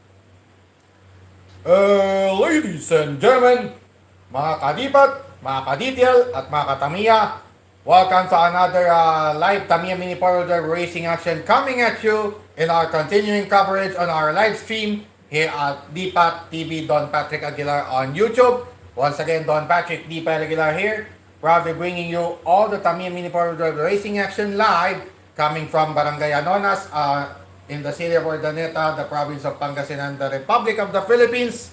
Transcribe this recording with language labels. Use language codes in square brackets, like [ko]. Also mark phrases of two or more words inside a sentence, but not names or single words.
[en] Ladies and gentlemen, [tl] mga kadibat, mga kadetail, at mga katamiya, [en] welcome to another live Tamiya Mini Four-Wheel Drive Racing action coming at you in our continuing coverage on our live stream here at DPAT TV Don Patrick Aguilar on YouTube. Once again, Don Patrick DPAT Aguilar here, proudly bringing you all the Tamiya Mini Four-Wheel Drive Racing action live coming from Barangay Anonas, in the city of Urdaneta, the province of Pangasinan, the Republic of the Philippines.